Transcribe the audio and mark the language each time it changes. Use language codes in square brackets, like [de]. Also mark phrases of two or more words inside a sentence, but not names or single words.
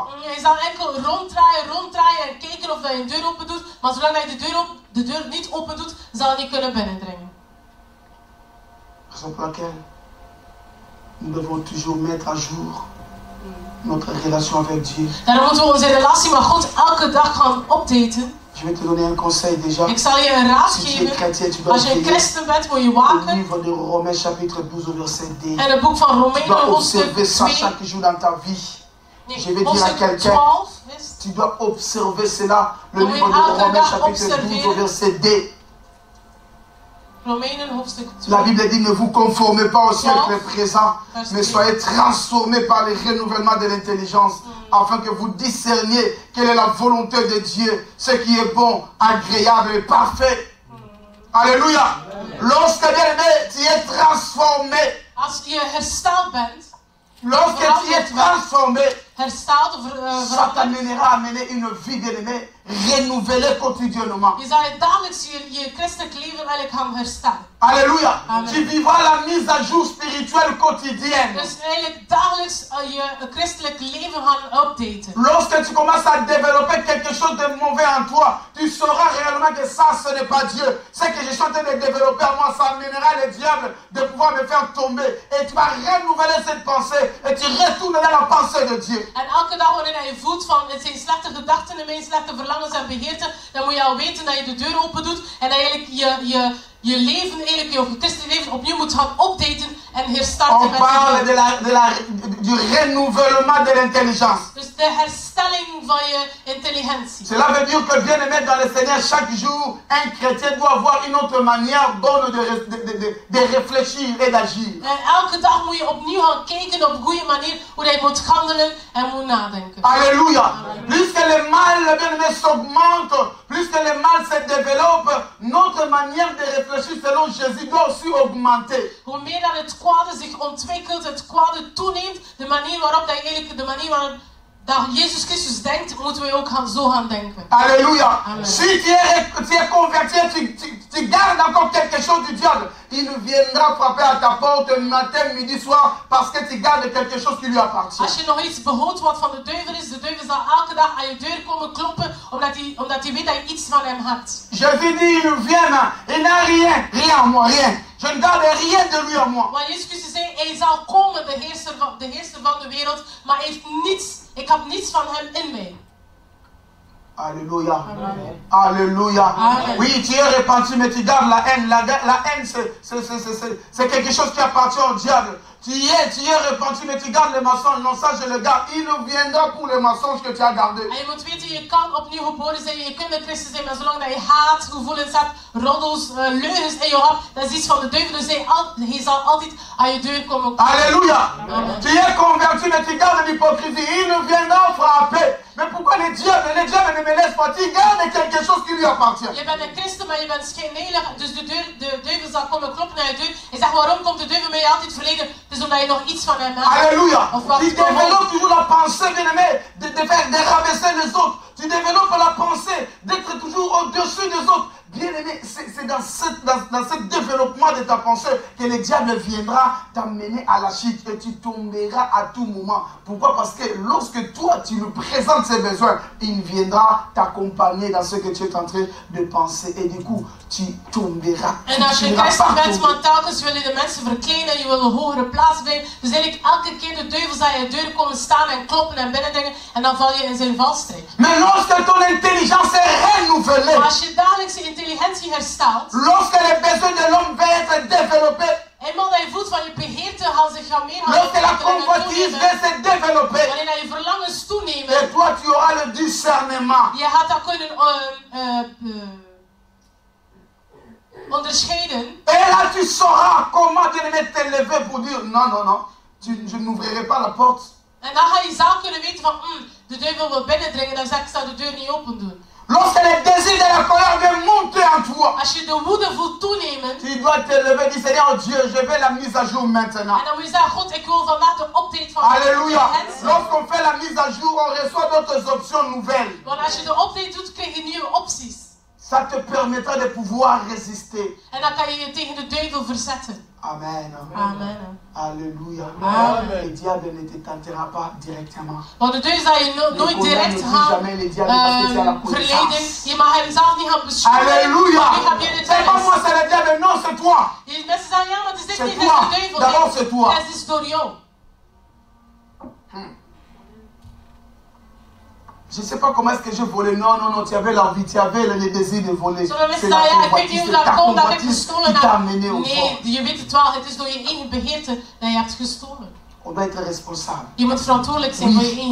[nl] Hij zal enkel ronddraaien en kijken of hij een deur open doet, maar zolang hij de deur niet open doet, zal hij niet kunnen binnendringen. [fr] Raison pour laquelle nous devons toujours mettre à jour notre relation avec Dieu. [nl] Daarom moeten we onze relatie met God elke dag gaan updaten. [fr] Je vais te donner un conseil déjà. [nl] Ik zal je een raad [fr] Si tu es [nl] geven. [fr] chrétien, tu dois [nl] Als je een [fr] prier. [nl] christen bent, moet je [fr] Le [nl] waken. [fr] livre de Romains chapitre 12 verset 2. [nl] En het boek van [fr] Tu [nl] Romeinen [fr] dois [nl] hoofdstuk [fr] observer ça [nl] 2. [fr] chaque jour dans ta vie. Je vais dire à [nl] Hoofdstuk [fr] quelqu'un, [nl] 12 is. [fr] tu dois observer cela. Le Oui, livre de [nl] elke [fr] Romains [nl] dag [fr] chapitre 12 [nl] observeren. [fr] verset 2. [nl] Romeinen hoofdstuk 2. [fr] La Bible dit, ne vous conformez pas au siècle présent, Verset mais 2. soyez transformés par le renouvellement de l'intelligence, afin que vous discerniez quelle est la volonté de Dieu, ce qui est bon, agréable et parfait. Alléluia. Lorsque, bien-aimé, tu es transformé, [nl] Als je hersteld bent, [fr] lorsque tu es transformé, [nl] hersteld of [fr] ça [nl] veranderd, [fr] t'amènera à mener une vie, bien-aimé, renouvelée quotidiennement. [nl] je zal je dagelijks je christelijk leven eigenlijk gaan herstellen. [fr] Alléluia. Amen. Tu vivras la mise à jour spirituelle quotidienne. [nl] Dus eigenlijk dagelijks je christelijk leven gaan updaten. [fr] Lorsque tu commences à développer quelque chose de mauvais en toi, tu sauras réellement que ça, ce n'est pas Dieu. Ce que je suis en train de développer en moi, ça amènera le diable de pouvoir me faire tomber. Et tu vas renouveler cette pensée et tu retourneras la pensée de Dieu. [nl] En elke dag wanneer je voelt van het zijn slechte gedachten in mij, slechte verlangens en begeerten, dan moet je al weten dat je de deur open doet en dat je eigenlijk je leven, eigenlijk je christelijk leven opnieuw moet gaan updaten en herstarten. [fr] On parle du renouvellement de l'intelligence. [nl] Dus de herstelling van je intelligentie. [fr] Cela veut dire que bien aimé dans le Seigneur, chaque jour, un chrétien doit avoir une autre manière bonne de réfléchir et d'agir. [nl] En elke dag moet je opnieuw gaan kijken op een goede manier hoe je moet handelen en moet nadenken. [fr] Alléluia. Plus que le mal, bien aimé, s'augmente, plus que le mal se développe, notre manière de réfléchir selon Jésus doit aussi augmenter. [nl] Hoe meer dat het kwade zich ontwikkelt, het kwade toeneemt, de manier waarop dat eigenlijk, de manier waarop dat Jezus Christus denkt, moeten we ook zo gaan denken. [fr] Alléluia. Amen. Si tu es converti, tu gardes encore quelque chose du diable, il viendra frapper à ta porte matin, midi, soir, parce que tu gardes quelque chose qui lui appartient. [nl] Als je nog iets behoudt wat van de duivel is, de duivel zal elke dag aan je deur komen kloppen, omdat hij weet dat je iets van hem hebt. [fr] Jésus dit, il vient, il n'a rien en moi, rien. Je ne garde rien de lui en moi. [nl] Want Jezus Christus zei, hij zal komen, de heerser van de wereld, maar hij heeft niets, ik heb niets van hem in mij. [fr] Alléluia. Amen. Alléluia. Amen. Oui, tu es repenti, mais tu gardes la haine. La haine, c'est quelque chose qui appartient au diable. Tu es repenti, mais tu gardes les mensonges. Non, ça je le garde. Il viendra pour les mensonges que tu as gardés. [nl] En je moet weten, je kan opnieuw geboren zijn, je kunt een christen zijn, maar zolang dat je haatgevoelens hebt, roddels, leugens in je hebt, dat is iets van de duivel. Dus hij zal altijd aan je deur komen. [fr] Alléluia. Amen. Tu es converti, mais tu gardes l'hypocrisie. Il viendra frapper. Mais pourquoi le diable ne me laisse pas? Tu gardes quelque chose qui lui appartient. [nl] Je bent een christen, maar je bent schijnheilig, dus de duivel zal komen kloppen naar je deur. En zegt, waarom komt de duivel mij altijd verleden? Het is omdat je nog iets van hem hebt. [fr] Alléluia. [nl] Of wat [fr] Tu développes toujours la pensée, bien-aimé, de rabaisser les autres. Tu développes la pensée d'être toujours au-dessus des autres, Bien aimé, c'est dans ce développement de ta pensée que le diable viendra t'amener à la chute et tu tomberas à tout moment. Pourquoi? Parce que lorsque toi tu lui présentes ses besoins, il viendra t'accompagner dans ce que tu es en train de penser et du coup tu tomberas. [nl] En als je christen bent, maar telkens willen de mensen verkleinen, je wil een hogere plaats brengen. Dus eigenlijk elke keer de duivels aan je deur komen staan en kloppen en binnendringen en dan val je in zijn valstrik. [fr] Mais lorsque ton intelligence est renouvelée, [nl] Maar als je dagelijkse intelligentie herstelt, [fr] lorsque les besoins de l'homme vont être développés, [nl] eenmaal dat je voelt van je begeerte gaan zich gaan meer gaan [fr] lorsque la [nl] ontwikkelen en [fr] convoitise [nl] toenemen, [fr] va se développer, [nl] wanneer dat je verlangens toenemen, [fr] et toi tu auras le discernement. [nl] je gaat dat kunnen onderscheiden. [fr] Et là tu sauras comment te lever pour dire non, non, non, je n'ouvrirai pas la porte. [nl] En dan ga je zelf kunnen weten van, de duivel wil binnendringen, dan zeg ik, zou de deur niet open doen. [fr] Lorsque les désirs de la colère viennent monter en toi, [nl] Als je de woede voelt toenemen, [fr] tu dois te lever et dire Seigneur Dieu, je veux la mise à jour maintenant. [nl] en dan moet je zeggen, God, ik wil vandaag de update van [fr] Alléluia. [nl] intelligentie. [fr] Lorsqu'on fait la mise à jour, on reçoit d'autres options nouvelles. [nl] Want als je de update doet, krijg je nieuwe opties. [fr] Ça te permettra de pouvoir résister. [nl] En dan kan je je tegen de duivel verzetten. [fr] Amen. Amen. Alléluia. Amen. Le diable ne te tentera pas directement. [nl] Want de duivel zal je nooit direct gaan verleiden. Je mag hem zelf niet gaan beschuldigen. [fr] Alléluia. [nl] Maar nu heb je de [fr] C'est pas moi, c'est le diable. Non, c'est toi. [nl] Mensen zeggen, ja, maar het is dit [fr] C'est [nl] niet, [fr] toi. [nl] het is de duivel. [fr] D'abord, c'est toi. [nl] Het is door jou. [fr] Je ne sais pas comment est-ce que j'ai volé. Non, non, non, tu avais l'envie, tu avais le désir de voler. [nl] Sommige mensen zeggen, ja, ik weet niet hoe dat komt dat ik gestolen [fr] qui t'a [nl] heb. [fr] amené au fond. [nl] Nee, je weet het wel, het is door je eigen begeerte dat je hebt gestolen. [fr] On doit être responsable. [nl] Je moet verantwoordelijk zijn voor je eigen